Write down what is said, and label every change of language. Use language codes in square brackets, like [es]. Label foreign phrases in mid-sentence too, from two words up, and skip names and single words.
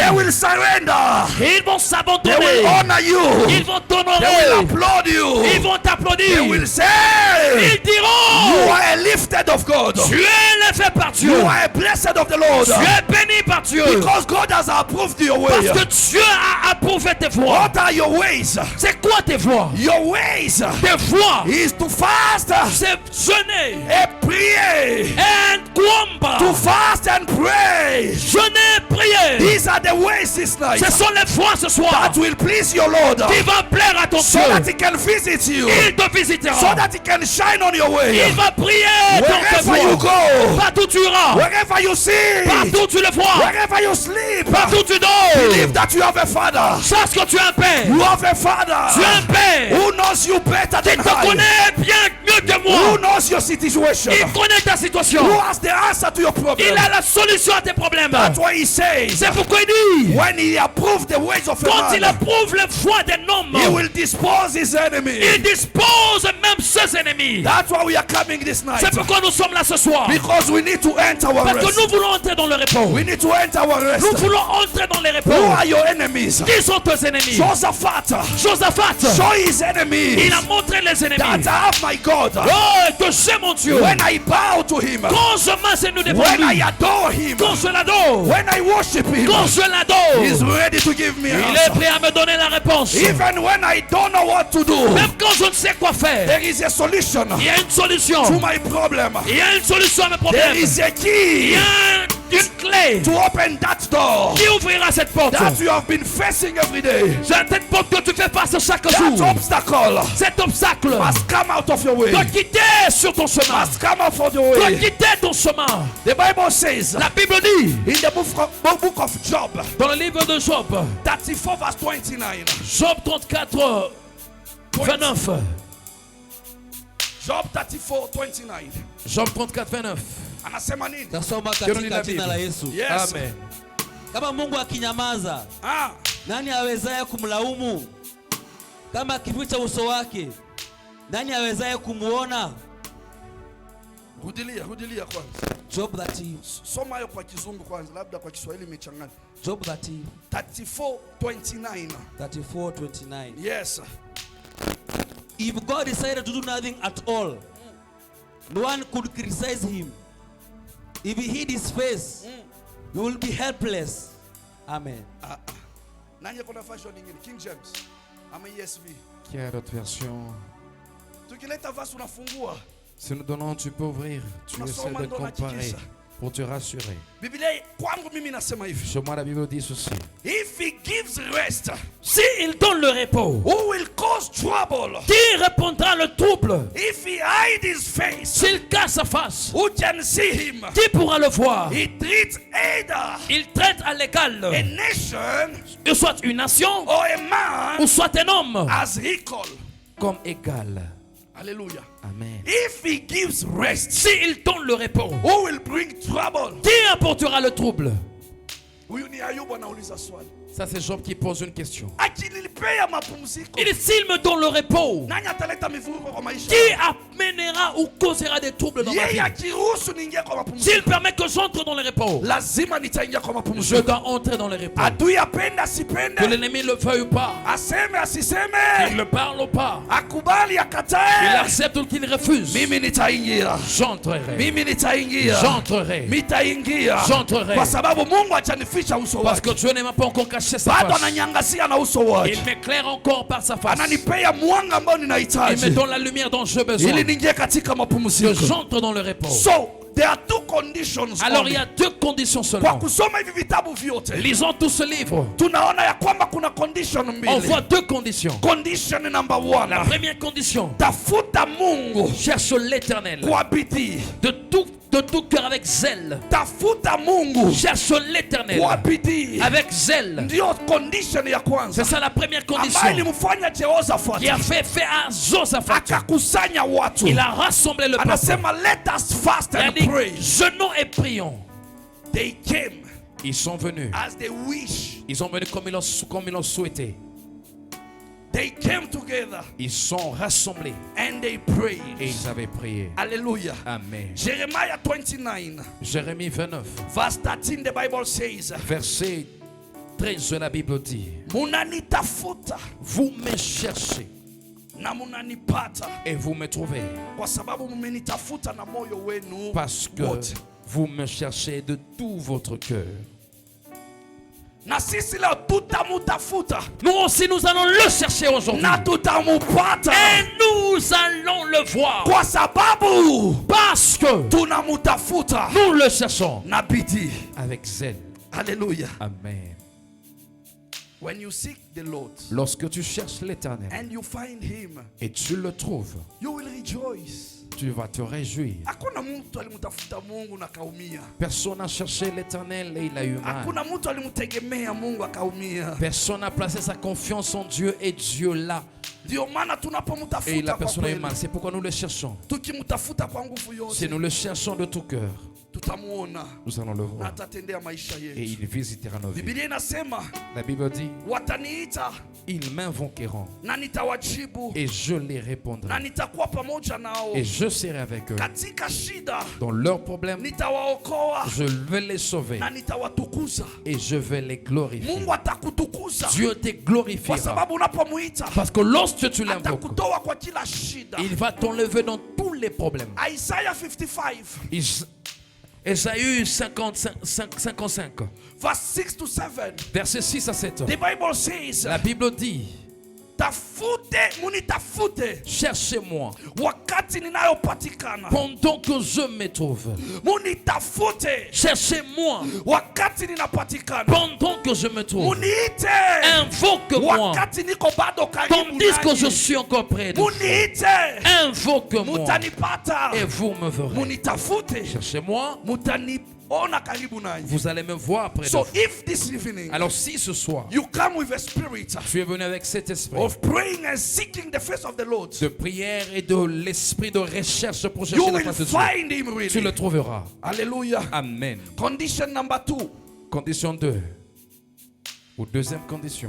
[en] They will surrender. [fr] Ils vont [en] They [fr] s'abandonner. [en] will honor you. [fr] Ils vont [en] They will [fr] t'honorer. [en] applaud you. [fr] Ils vont t'applaudir. [en] They will say, [fr] Ils [en] you [fr] diront, [en] are a lifted of God. [fr] tu es fait par Dieu. [en] You are a blessed of the Lord. [fr] Tu es béni par Dieu. [en] Because God has approved your way. [fr] Parce que Dieu a approuvé tes voies. [en] What are your ways? [fr] C'est quoi tes voies? [en] Your ways [fr] Tes voies, [en] is to fast [fr] c'est jeûner. [en] and pray. And combat. To fast and pray. [fr] Jeûner, prier. [en] These are the ways this night [fr] Ce sont les voies ce soir [en] that will please your Lord. [fr] qui vont plaire à ton [en] So [fr] Dieu. [en] that he can visit you. [fr] Il te visitera. [en] So that he can shine on your way. [fr] Il va prier dans tes [en] Wherever you [fr] voies. [en] go. [fr] Partout tu iras. [en] Wherever you see. [fr] Partout tu le vois. [en] Wherever you sleep. [fr] Partout tu [en] Believe [fr] dors. [en] that you have a father. [fr] Sache que tu as un père. [en] You have a father. [fr] Tu as un père [en] Who knows you better [fr] qui [en] than [fr] te [en] I. [fr] connaît bien mieux que [en] Who [fr] moi. [en] knows your situation. [fr] Il connaît ta situation. [en] Who has the answer to your problem. [fr] Il a la solution à tes problèmes. [en] That's why he says. [fr] C'est pourquoi il dit, [en] When he approved the ways of [fr] quand [en] a [fr] il [en] man, [fr] approuve les voies d'un homme, [en] he will dispose his enemy. [fr] il dispose même ses ennemis. [en] That's why we are coming this night. [fr] C'est pourquoi nous sommes là ce soir. [en] Because we need to enter our [fr] Parce que [en] rest. [fr] nous voulons entrer dans le repos. [en] We need to enter our rest. [fr] Nous voulons entrer dans les repos. [en] Who are your enemies? [fr] Qui sont tes ennemis? [en] Josaphat. [fr] Josaphat, [en] Show his enemies [fr] il a montré les [en] that [fr] ennemis. [en] I have my God. [fr] Oh, que j'ai mon Dieu. [en] When I bow to him, [fr] Quand je m'agenouille devant [en] when I [fr] lui, [en] adore him, [fr] quand je l'adore, [en] when I worship him, [fr] quand je l'adore, [en] he's ready to give me an [fr] il est [en] answer. [fr] prêt à me donner la réponse. [en] Even when I don't know what to do, [fr] Même quand je ne sais quoi faire, [en] there is a solution [fr] il y a une solution. [en] to my problem. [fr] Il y a une solution à mes [en] There [fr] problèmes. [en] is a [fr] Il [en] key [fr] y a une clé [en] to open that door [fr] qui ouvrira cette porte. [en] that you have been facing every day. [fr] Cette porte que tu fais face chaque [en] That [fr] jour. [en] obstacle [fr] Cet obstacle [en] must come out of your way. [fr] doit quitter sur ton chemin. [en] Must come out of your [fr] Doit [en] way. [fr] quitter ton chemin. [en] The Bible says [fr] La Bible dit [en] in the book of Job, [fr] dans le livre de Job, [en] 34 verse 29. [fr] Job 34, 29. Job 34, 29. Job 34, 29. [sw] Anasema nini? Tasoma Ndio nini katika la jina la Biblia? Yesu. Yes. Amen. Kama Mungu akinyamaza, Ah, nani awezaye kumlaumu? Kama akificha uso wake, nani awezaye kumuona? rudilia kwanza. Job 30, Soma hayo kwa Kizungu kwanza, labda kwa Kiswahili imechanganya. Job 30, 34, 29. 34:29. Yes. [en] If God decided to do nothing at all, no one could criticize him. If he hid his face, you will be helpless. Amen. [sw] Nani kuna version nyingine? King James ama ESV? [fr] Qui a d'autres versions? [sw] Tukileta verse unafungua. [fr] Si nous donnons, tu peux ouvrir. Tu essaies de comparer pour te rassurer. [sw] Biblia kwangu mimi nasema hivi. [fr] Chez moi, la Bible dit ceci. [en] If he gives rest, [fr] Si il donne le repos, [en] who will cause trouble? [fr] qui répondra le trouble? [en] If he hide his face, [fr] S'il cache sa face, [en] who can see him? [fr] qui pourra le voir? [en] He treats either [fr] Il traite à l'égal, [en] a nation [fr] soit une nation [en] or a man [fr] ou soit un homme, [en] as equal. [fr] comme égal. [en] Hallelujah. [fr] Amen. [en] If he gives rest, [fr] Si il donne le repos, [en] who will bring trouble? [fr] qui apportera le trouble? [sw] Huyu ni Ayubu anauliza swali. [fr] Ça, c'est Job qui pose une question. [sw] Akinilipea mapumziko, [fr] Il dit, s'il me donne le repos, [sw] nani ataleta mivurugo kwa maisha? [fr] qui amènera ou causera des troubles dans ma [sw] Yeye [fr] vie? [sw] akiruhusu niingie kwa [fr] S'il [sw] mapumziko, [fr] permet que j'entre dans le repos, [sw] lazima nitaingia kwa [fr] je [sw] mapumziko. [fr] dois entrer dans le repos. [sw] Adui apende [fr] Que [sw] asipende, [fr] l'ennemi le veuille ou pas, [sw] aseme [fr] qu'il [sw] asiseme, [fr] le parle ou pas, [sw] akubali [fr] qu'il [sw] akatae, [fr] accepte ou qu'il refuse, [sw] mimi nitaingia, [fr] j'entrerai. [sw] mimi nitaingia, [fr] J'entrerai. [sw] nitaingia, [fr] J'entrerai. [sw] kwa sababu Mungu hajanificha uso [fr] Parce [sw] wake. [fr] que Dieu ne m'a pas encore caché caché sa [sw] bado [fr] face. [sw] ananyangazia na uso wake, [fr] Il m'éclaire encore par sa face. [sw] ananipea mwanga ambao [fr] Il me [sw] ninahitaji [fr] donne la lumière dont j'ai besoin. [sw] ili niingie katika [fr] Que [sw] mapumziko. [fr] j'entre dans le repos. [en] So there are two conditions [fr] Alors [en] only. [fr] il y a deux conditions [sw] Kwa [fr] seulement. [sw] kusoma hivi vitabu vyote [fr] Lisons tout ce livre. [sw] tunaona ya kwamba kuna condition [fr] On [sw] mbili. [fr] voit deux conditions. [en] Condition number one, [fr] La première condition, [sw] tafuta Mungu [fr] cherche l'éternel [sw] kwa bidii. [fr] de tout cœur avec zèle. [sw] Tafuta Mungu [fr] Cherche l'éternel [sw] kwa bidii, [fr] avec zèle. [sw] ndio condition ya kwanza [fr] C'est ça la première [sw] ambayo [fr] condition [sw] ilimfanya Jehoshaphat [fr] qui a fait à Josaphat. [sw] akakusanya watu. [fr] Il a rassemblé le peuple. [sw] Anasema [en] let us fast [fr] Il a [en] and [fr] dit, [en] pray. [fr] jeûnons et prions. [en] They came [fr] Ils sont venus. [en] as they wish. [fr] Ils sont venus comme ils l'ont souhaité. [en] They came together [fr] Ils sont rassemblés [en] and they [fr] et [en] prayed. [fr] ils avaient prié. [en] Hallelujah. [fr] Amen. [en] Jeremiah 29 [fr] Jérémie 29, [en] verse 13, the Bible says, [fr] verset 13 de la Bible dit, [sw] munanitafuta [fr] vous me cherchez [sw] na munanipata [fr] et vous me trouvez [sw] kwa sababu mumenitafuta na moyo wenu [fr] parce que [sw] wote. [fr] vous me cherchez de tout votre cœur. [sw] Na sisi leo tutamutafuta [fr] Nous aussi, nous allons le chercher aujourd'hui. [sw] na tutamupata [fr] Et nous allons le voir. [sw] kwa sababu [fr] Parce que [sw] tunamutafuta [fr] nous le cherchons [sw] na bidii. [fr] avec zèle. [sw] Hallelujah. [fr] Amen. [en] When you seek the Lord [fr] Lorsque tu cherches l'éternel [en] and you find him, [fr] et tu le trouves, [en] you will rejoice. [fr] tu vas te réjouir. [sw] Hakuna mtu alimtafuta Mungu na kaumia. [fr] Personne n'a cherché l'éternel et il a eu mal. [sw] Hakuna mtu alimtegemea Mungu akaumia. [fr] Personne n'a placé sa confiance en Dieu et Dieu là. [sw] Ndio maana [fr] Et la [sw] tunapomtafuta kwa [fr] personne a eu [sw] kweli, [fr] mal. C'est pourquoi nous le cherchons. [sw] tukimtafuta kwa nguvu [fr] Si [sw] yote, [fr] nous le cherchons de tout cœur, [sw] tutamuona [fr] nous allons le [sw] na [fr] voir. [sw] atatendea maisha [fr] Et [sw] yetu. [fr] il visitera nos vies. [sw] Biblia inasema [fr] La Bible dit, [sw] wataniita [fr] ils m'invoqueront [sw] na nitawajibu [fr] et je les [sw] na [fr] répondrai. [sw] nitakuwa pamoja nao [fr] Et je serai avec eux. [sw] katika shida, [fr] Dans leurs problèmes, [sw] nitawaokoa [fr] je vais les sauver [sw] na nitawatukuza. [fr] et je vais les glorifier. [sw] Mungu atakutukuza [fr] Dieu te [sw] kwa [fr] glorifiera. [sw] sababu unapomuita [fr] Parce que lorsque tu l'invoques, [sw] atakutoa kwa kila shida. [fr] il va t'enlever dans tous les problèmes. [en] Isaiah 55 [fr] Ésaïe 55, [en] verse 6 to 7, [fr] verset 6 à 7. [en] the Bible says, [fr] La Bible dit, [sw] tafute, munitafute [fr] cherchez-moi [sw] wakati ninayopatikana, [fr] pendant que je me trouve. [sw] munitafute [fr] Cherchez-moi [sw] wakati ninapatikana, [fr] pendant que je me trouve. [sw] muniite [fr] Invoque-moi [sw] wakati niko bado karibu [fr] tandis que je [sw] nanyi, [fr] suis encore près de vous. [sw] muniite [fr] Invoque-moi [sw] mutanipata, [fr] et vous me verrez. [sw] munitafute [fr] Cherchez-moi, [sw] mutaniona karibu nanyi. [fr] vous allez me voir près de [en] So [fr] vous. [en] if this evening [fr] Alors si ce soir, [en] you come with a spirit [fr] tu es venu avec cet esprit [en] of praying and seeking the face of the Lord, [fr] de prière et de l'esprit de recherche pour [en] you [fr] chercher la [en] will [fr] face de Dieu, [en] find him [fr] tu le [en] really. [fr] trouveras. [en] Hallelujah. [fr] Amen. [en] Condition number 2. [fr] Condition 2. Ou deuxième condition.